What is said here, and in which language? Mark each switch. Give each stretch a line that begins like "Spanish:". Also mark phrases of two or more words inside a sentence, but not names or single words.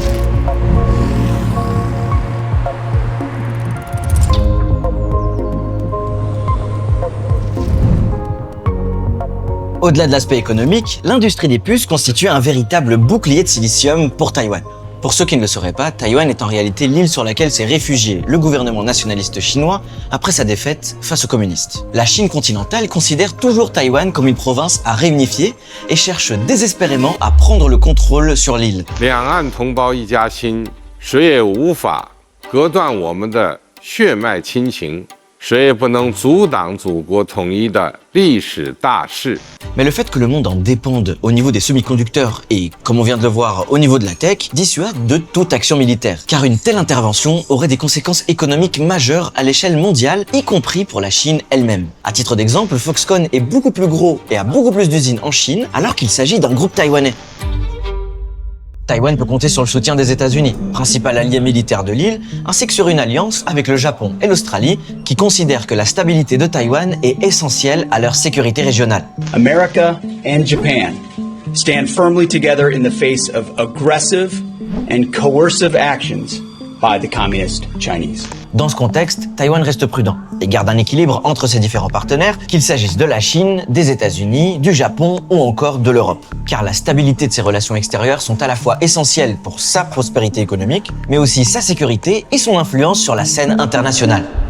French: Au-delà de l'aspect économique, l'industrie des puces constitue un véritable bouclier de silicium pour Taïwan. Pour ceux qui ne le sauraient pas, Taïwan est en réalité l'île sur laquelle s'est réfugié le gouvernement nationaliste chinois après sa défaite face aux communistes. La Chine continentale considère toujours Taïwan comme une province à réunifier et cherche désespérément à prendre le contrôle sur l'île.
Chinese: 两岸同胞一家亲，谁也无法隔断我们的血脉亲情。谁也不能阻挡祖国统一的历史大势。
French: Mais le fait que le monde en dépende au niveau des semi-conducteurs et, comme on vient de le voir, au niveau de la tech, dissuade de toute action militaire. Car une telle intervention aurait des conséquences économiques majeures à l'échelle mondiale, y compris pour la Chine elle-même. À titre d'exemple, Foxconn est beaucoup plus gros et a beaucoup plus d'usines en Chine, alors qu'il s'agit d'un groupe taïwanais. Taïwan peut compter sur le soutien des États-Unis, principal allié militaire de l'île, ainsi que sur une alliance avec le Japon et l'Australie, qui considèrent que la stabilité de Taïwan est essentielle à leur sécurité régionale.
English: America and Japan stand firmly together in the face of aggressive and coercive actions by the communist Chinese.
French: Dans ce contexte, Taïwan reste prudent et garde un équilibre entre ses différents partenaires, qu'il s'agisse de la Chine, des États-Unis, du Japon ou encore de l'Europe. Car la stabilité de ses relations extérieures sont à la fois essentielles pour sa prospérité économique, mais aussi sa sécurité et son influence sur la scène internationale.